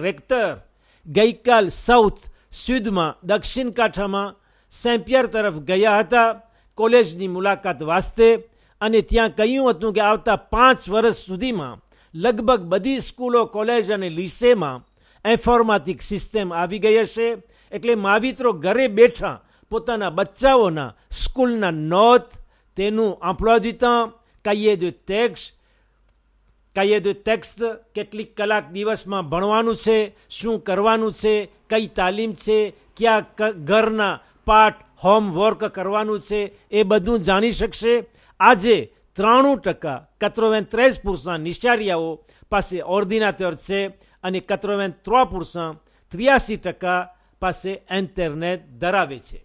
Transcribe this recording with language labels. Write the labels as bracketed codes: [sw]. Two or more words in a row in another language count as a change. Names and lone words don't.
[gu] રેક્ટર ગઈકાલ સાઉથ સુદમાં દક્ષિણ કાંઠામાં સેન્ટ પિયર તરફ ગયા હતા કોલેજની મુલાકાત વાસ્તે અને ત્યાં કહ્યું હતું કે આવતા 5 વર્ષ સુધીમાં લગભગ બધી સ્કૂલો, કોલેજ અને લીસેમાં ઇન્ફોર્મેટિક સિસ્ટમ આવી ગઈ હશે, એટલે માવિત્રો ઘરે બેઠા પોતાના બચ્ચાઓના સ્કૂલના નોંધ, તેનું [fr] emploi du temps, cahier de texte, [gu] કેટલીક કલાક દિવસમાં ભણવાનું છે, શું કરવાનું છે, કઈ તાલીમ છે, કયા ઘરના પાઠ હોમવર્ક કરવાનું છે એ બધું જાણી શકશે. આજે 93% 93% નિશાળિયાઓ પાસે ઓર્ડિનાટર છે અને 83% 83% પાસે ઇન્ટરનેટ ધરાવે છે.